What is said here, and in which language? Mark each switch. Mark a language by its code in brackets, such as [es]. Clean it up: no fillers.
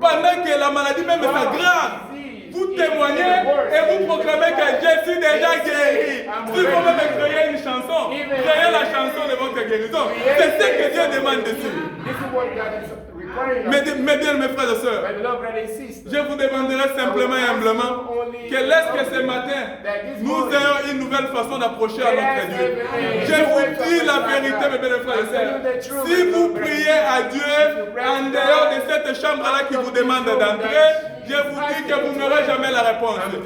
[fr] pendant que la maladie même s'aggrave, vous témoignez et vous proclamez que je suis déjà guéri. Si vous même créer une chanson, créez la chanson de votre guérison. C'est ce que Dieu demande dessus. [en] This is what God is requiring. [fr] Mais bien, mes frères et sœurs, [en] My beloved brothers and sisters, [fr] je vous demanderai simplement et humblement que laisse que ce matin, nous ayons une nouvelle façon d'approcher à notre Dieu. Je vous dis la vérité, mes bien frères et sœurs. Si vous priez à Dieu en dehors de cette chambre-là qui vous demande d'entrer, je vous dis que vous n'aurez jamais la réponse.